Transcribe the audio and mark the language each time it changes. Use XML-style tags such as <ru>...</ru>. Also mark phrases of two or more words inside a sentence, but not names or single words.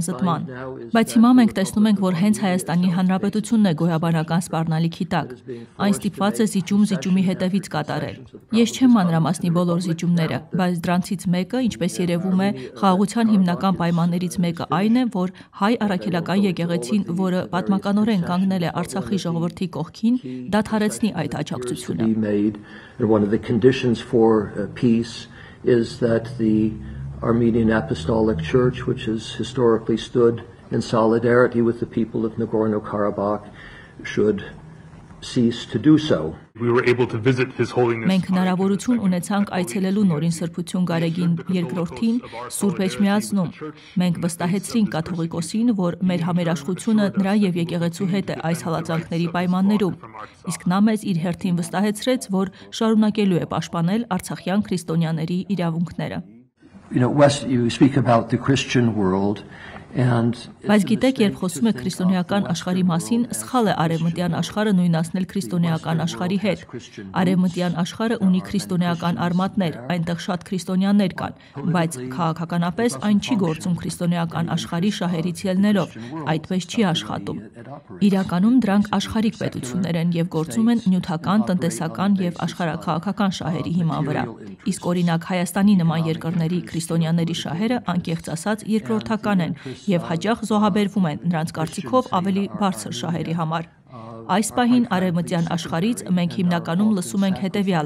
<hy>զտման։ Բայց հիմա մենք տեսնում ենք, որ հենց Հայաստանի Հանրապետությունն է գոյաբանական սպառնալիքի տակ։ Այն ստիպված է զիջում-զիջումի հետևից կատարել։ Ես չեմ մանրամասնի բոլոր զիջումները, բայց դրանցից մեկը, ինչպես երևում է, խաղաղության հիմնական պայմաններից մեկը այն է, որ հայ առաքելական եկեղեցին, որը պատմականորեն կանգնել է Արցախի ժողովրդի կողքին, դադարեցնի այդ աջակցությունը։</hy> <en>Armenian Apostolic Church, which has historically stood in solidarity with the people of Nagorno-Karabakh, should cease to do so. We were able to visit His Holiness.</en> <hy>Մենք հնարավորություն ունեցանք այցելելու Նորին Սրբություն Գարեգին II-ին Սուրբ Էջմիածնում։ Մենք վստահեցրինք կաթողիկոսին, որ մեր համերաշխությունը նրա եւ եկեղեցու հետ է այս հալածանքների պայմաններում։ Իսկ նա մեզ իր հերթին վստահեցրեց, որ շարունակելու է պաշտպանել արցախյան քրիստոնյաների իրավունքները։</hy> <en>You speak about the Christian world</en> <hy>Բայց գիտեք, երբ խոսում եք քրիստոնեական աշխարհի մասին, սխալ է արևմտյան աշխարհը նույնացնել քրիստոնեական աշխարհի հետ։ Արևմտյան աշխարհը ունի քրիստոնեական արմատներ, այնտեղ շատ քրիստոնյաներ կան, բայց քաղաքականապես այն չի գործում քրիստոնեական աշխարհի շահերից ելնելով, այդպես չի աշխատում։ Իրականում դրանք աշխարհիկ պետություններ են եւ գործում են նյութական, տնտեսական եւ աշխարհաքաղաքական շահերի հիման վրա։ Իսկ օրինակ Հայաստանի նման երկրների քրիստոնյաների շահերը, անկեղծ ասած, երկրորդական են եւ հաճախ զոհաբերվում են նրանց կարծիքով ավելի բարձր շահերի համար։ Այս պահին արևմտյան աշխարհից մենք հիմնականում լսում ենք հետեւյալը.</hy>